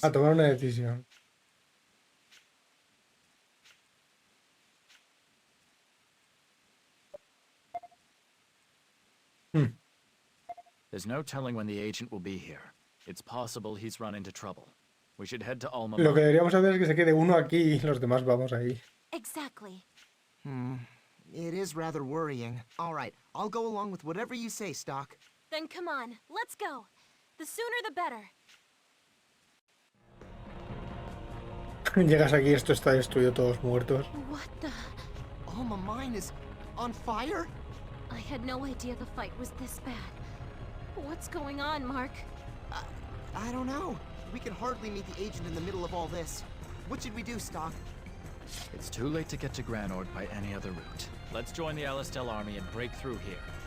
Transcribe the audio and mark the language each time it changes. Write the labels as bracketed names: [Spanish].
[Spanish] A tomar una decisión. [English] There's no telling when the agent will be here. It's possible he's run into trouble. We should head to Alma [Spanish] Lo que [English] Mine. [Spanish] deberíamos hacer es que se quede uno aquí y los demás vamos ahí. [English] Exactly. It is rather worrying. All right, I'll go along with whatever you say, Stock. Then come on, let's go. The sooner the better. [Spanish] Llegas aquí, esto está destruido, todos muertos. [English] What the? Alma Mine is on fire? I had no idea the fight was this bad. What's going on, Mark? I don't know. We can hardly meet the agent in the middle of all this. What should we do, Stock? It's too late to get to Granorg by any other route. Let's join the Alistel army and break through here.